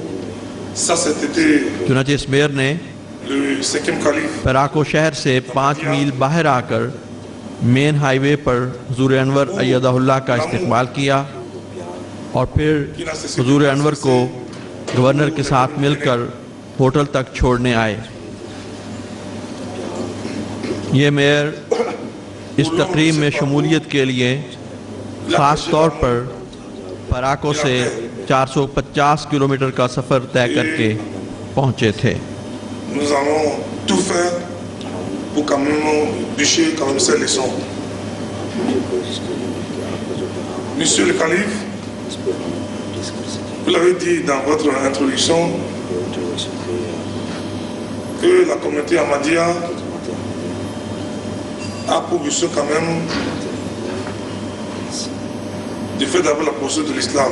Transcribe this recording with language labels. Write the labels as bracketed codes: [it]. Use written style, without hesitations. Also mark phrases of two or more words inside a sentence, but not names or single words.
[ur] چنانچہ اس میئر نے پراکو شہر سے 5 میل باہر آکر [en] main highway [ur] پر حضور انور ایدہ اللہ کا استقبال کیا اور پھر حضور انور کو گورنر کے ساتھ مل کر ہوٹل تک چھوڑنے آئے. یہ میئر اس تقریب میں شمولیت کے لیے خاص طور پر پراکو سے 450 کلومیٹر کا سفر طے کر کے پہنچے تھے. [fr] Nous allons tout faire pour quand même bûcher quand même ces leçons. Monsieur le calife, vous l'avez dit dans votre introduction que la communauté Ahmadiyya a pour mission quand même du fait d'avoir la posture de l'islam.